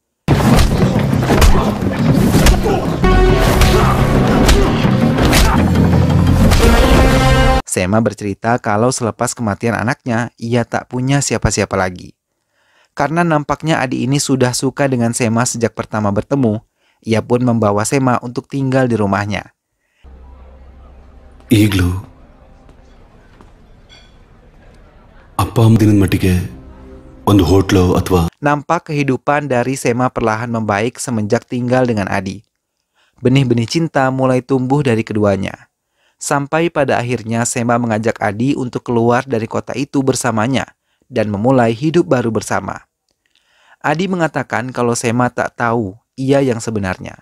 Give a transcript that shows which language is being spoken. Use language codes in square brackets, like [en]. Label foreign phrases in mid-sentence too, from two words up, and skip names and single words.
[id] Sema bercerita kalau selepas kematian anaknya, ia tak punya siapa-siapa lagi. Karena nampaknya Adi ini sudah suka dengan Sema sejak pertama bertemu, ia pun membawa Sema untuk tinggal di rumahnya. [kn] ಈಗಲೂ ಅಪ್ಪ ಅಮ್ಮದಿನ ಮಟ್ಟಿಗೆ ಒಂದು ಹೋಟ್ಲು ಅಥವಾ [id] Nampak kehidupan dari Sema perlahan membaik semenjak tinggal dengan Adi. Benih-benih cinta mulai tumbuh dari keduanya. Sampai pada akhirnya Sema mengajak Adi untuk keluar dari kota itu bersamanya dan memulai hidup baru bersama. Adi mengatakan kalau Sema tak tahu ia yang sebenarnya.